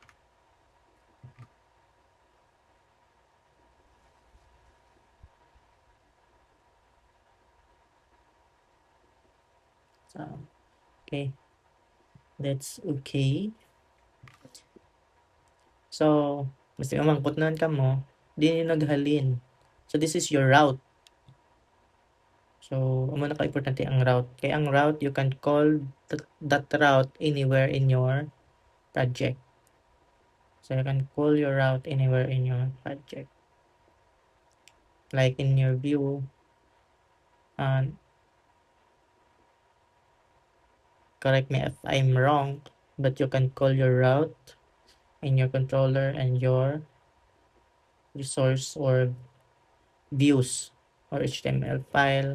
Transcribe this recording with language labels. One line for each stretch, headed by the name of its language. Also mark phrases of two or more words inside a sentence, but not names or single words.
English: So, okay, that's okay. So,
Hiligaynon: basta umangkot na ka mo, di naghalin.
English: So, this is your route. So,
Hiligaynon: amo na ka-importante ang route. Kaya ang
English: route, you can call that route anywhere in your project. So, you can call your route anywhere in your project. Like in your view, and correct me if I'm wrong, but you can call your route in your controller and your resource or views or HTML file.